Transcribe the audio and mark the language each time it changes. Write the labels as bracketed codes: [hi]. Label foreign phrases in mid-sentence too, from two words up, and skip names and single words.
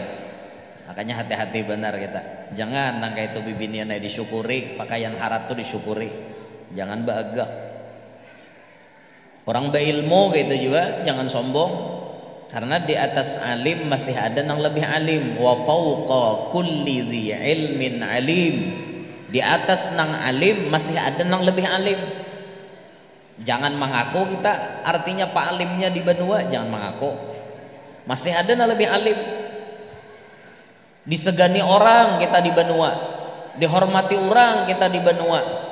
[bjn] Makanya hati-hati benar kita. Jangan nang kayak itu bibinian disyukuri, pakaian harat tuh disyukuri. Jangan bahagia. Orang berilmu gitu juga jangan sombong, karena di atas alim masih ada yang lebih alim. [ar] وفوق كل ذي علم عليم, [bjn] di atas nang alim masih ada yang lebih alim. Jangan mengaku kita artinya pak alimnya di benua, jangan mengaku. Masih ada yang lebih alim. Disegani orang kita di benua, dihormati orang kita di benua.